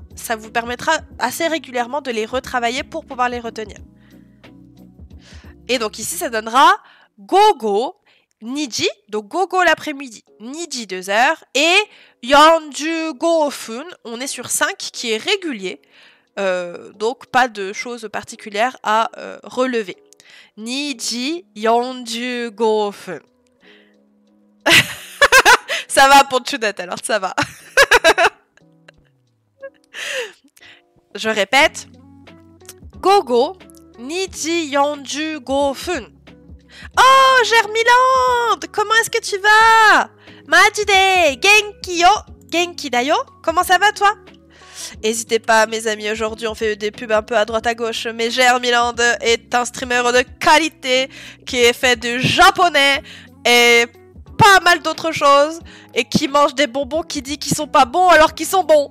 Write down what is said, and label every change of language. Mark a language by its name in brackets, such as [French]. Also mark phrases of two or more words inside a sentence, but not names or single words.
[French] Ça vous permettra assez régulièrement de les retravailler pour pouvoir les retenir. Et donc ici, ça donnera [Japanese] 午後、二時, [French] donc gogo l'après-midi, niji 2 heures, et [Japanese] 四十五分, [French] on est sur 5 qui est régulier, donc pas de choses particulières à relever. [Japanese] 二時四十五分. [French] Ça va pour Chunette alors, ça va. Je répète. [Japanese] 午後, 二時四十五分. [French] Oh, Germiland, comment est-ce que tu vas? [Japanese] マジで、元気よ、元気だよ. [French] Comment ça va toi? N'hésitez pas, mes amis, aujourd'hui on fait des pubs un peu à droite à gauche, mais Germiland est un streamer de qualité qui est fait du japonais et pas mal d'autres choses et qui mange des bonbons qui dit qu'ils sont pas bons alors qu'ils sont bons.